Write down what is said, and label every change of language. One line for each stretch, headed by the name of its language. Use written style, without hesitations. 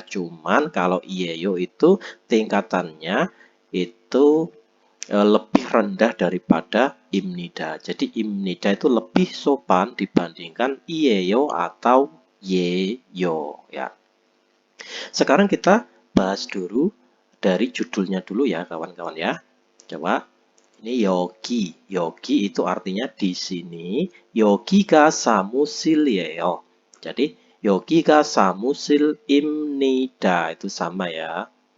Indonesian: Cuman kalau iyeyo itu tingkatannya itu lebih rendah daripada imnida. Jadi imnida itu lebih sopan dibandingkan iyeyo atau yeyo ya. Sekarang kita bahas dulu dari judulnya dulu ya kawan-kawan ya. Coba ini yogi. Yogi itu artinya di sini.
Korean: Yogi가 사무실이에요.
Indonesian: Jadi
Korean: yogi가 사무실입니다
Indonesian: itu sama ya.